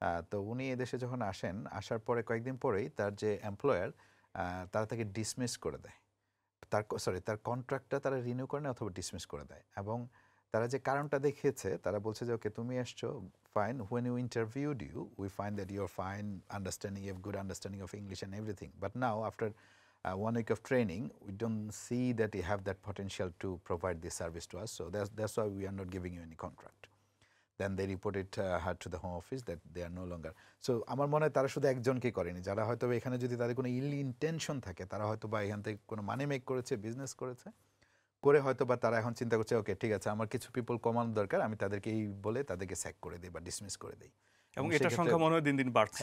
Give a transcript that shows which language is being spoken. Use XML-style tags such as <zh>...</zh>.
<bn>তো উনি এদেশে যখন আসার পরে কয়েকদিন পরেই তার যে এমপ্লয়ার তারা তাকে ডিসমিস করে দেয়, তার কন্ট্রাক্টটা তারা রিনিউ করে না অথবা ডিসমিস করে দেয়। এবং তারা যে কারণটা দেখিয়েছে, তারা বলছে যে ওকে তুমি এসছো fine,</bn> <en>when you interviewed you we find that you're fine, understanding, you have good understanding of English and everything, but now after 1 week of training we don't see that you have that potential to provide this service to us, so that's why we are not giving you any contract. Then they reported her to the home office that they are no longer.</en> <bn>So আমার মনে হয় তারা শুধু একজনকেই করেনি, যারা হয়তো এখানে যদি তাদের কোনো ইল ইন্টেনশন থাকে, তারা হয়তো বা এখান থেকে কোনো মানি মেক করেছে, বিজনেস করেছে, করে হয়তো বা তারা এখন চিন্তা করছে ওকে ঠিক আছে আমার কিছু পিপল কমানো দরকার, আমি তাদেরকে এই বলে তাদেরকে স্যাক করে দিই বা ডিসমিস করে দিই। এবং এটার সংখ্যা মনে হয় দিন দিন বাড়ছে।</bn>